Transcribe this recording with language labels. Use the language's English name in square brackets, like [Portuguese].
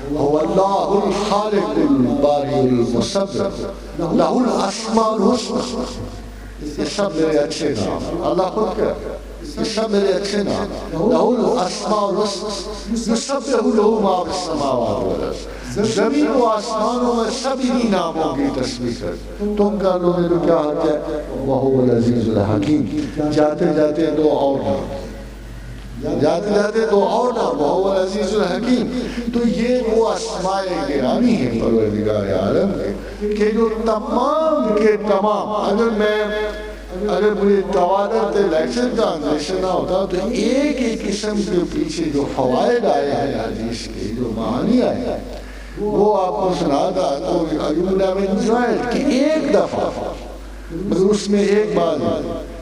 [Arabic] هو الله الخالق البارئ المصور له الاسماء الحسنى. [Urdu] یہ سب میرے اچھے نام ہیں. اللہ خود کہتا ہے یہ سب میرے اچھے نام ہیں. [Arabic] له الاسماء الحسنى يسبح له ما في السماوات والارض. [Urdu] زمین و آسمانوں میں سبھی ناموں کی تسبیح کرتے. تم کہہ لو میرے کیا حق ہے. [Arabic] وهو العزیز الحکیم. [Urdu] جاتے جاتے دو اور نام جاتے تو اور نام [Arabic] وهو العزیز الحکیم. [Urdu] تو یہ وہ اسماء گرامی ہیں پروردگار عالم کے کہ جو تمام کے تمام اگر مجھے توالت لیکچر کا اندیشہ نہ ہوتا تو ایک ایک قسم کے پیچھے جو فوائد آئے ہیں حدیث کے جو معانی آئے ہیں وہ آپ کو سناتا تو [English] you would have enjoyed [Urdu] کہ ایک دفعہ مگر اس میں ایک بات ہے.